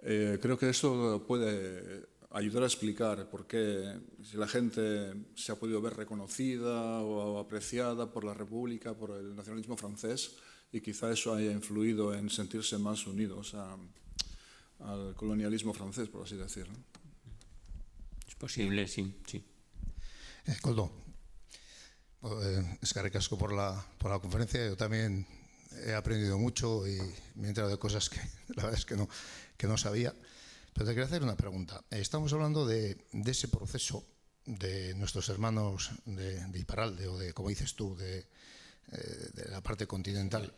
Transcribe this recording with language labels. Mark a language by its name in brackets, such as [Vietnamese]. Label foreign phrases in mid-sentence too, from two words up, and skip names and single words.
[Spanish] Creo que eso puede ayudar a explicar por qué, si la gente se ha podido ver reconocida o apreciada por la República, por el nacionalismo francés, y quizá eso haya influido en sentirse más unidos al colonialismo francés, por así decirlo. Es posible, sí. Koldo, [Basque] eskerrik asko [Spanish] por la conferencia. Yo también he aprendido mucho y me he enterado de cosas que la verdad es que no sabía. Pero te quería hacer una pregunta. Estamos hablando de ese proceso de nuestros hermanos de Iparralde, o de, como dices tú, de la parte continental.